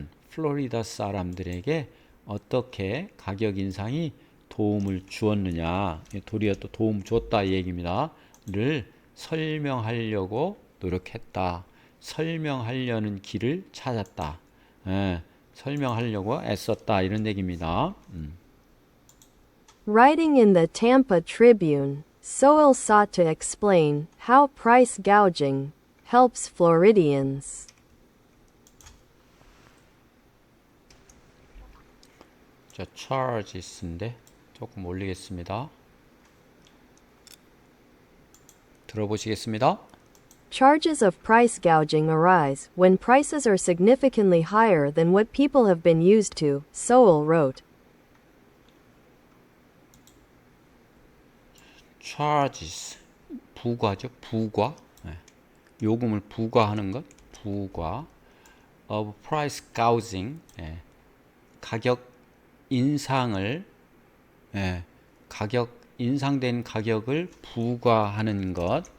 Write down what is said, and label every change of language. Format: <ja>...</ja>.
<ko>플로리다 사람들에게 어떻게 가격 인상이 도움을 주었느냐. 도리어 또 도움 줬다 이 얘기입니다. 를 설명하려고 노력했다. 설명하려는 길을 찾았다. 설명하려고 애썼다 이런 얘기입니다.</ko> <en>Writing in the Tampa Tribune, Sowell sought to explain how price gouging helps Floridians.</en> <ko>자, charges인데 조금 올리겠습니다. 들어보시겠습니다.</ko> <en>Charges of price gouging arise when prices are significantly higher than what people have been used to, Sowell wrote.</en> <ko>charges, 부과죠. 부과. 요금을 부과하는 것. 부과.</ko> <en>of price gouging,</en> <ko>가격 인상을, 인상된 가격을 부과하는 것.</ko>